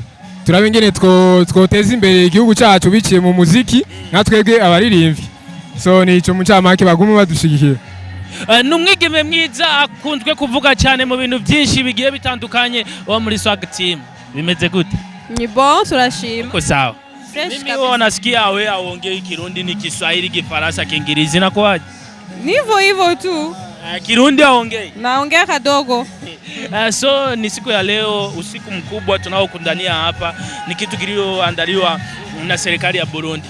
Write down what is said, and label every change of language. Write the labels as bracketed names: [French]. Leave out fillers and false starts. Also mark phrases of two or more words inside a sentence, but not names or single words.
[Rundi] Turabe ingene twoteza imbere igihugu cyacu biciye mu muziki natwebwe abaririmbyi. So ni ico mucamake bagume badushigikira. Numwigeme mwiza akunzwe kuvuga cyane mu bintu byinshi bigiye bitandukanye wa muri Swag Team. Bimeze gute? Ni bon, turashima. Ko sawa. Fresh [Swahili] Mimi wanasikia wewe aongee Kirundi ni Kiswahili, Kifaransa, Kiingereza na kwaje? Nivo hivyo tu. Kirundi aongee. Naongea kadogo. So ni siku ya leo, usiku mkubwa tunaokundania hapa ni kitu kilioandaliwa na serikali ya Burundi.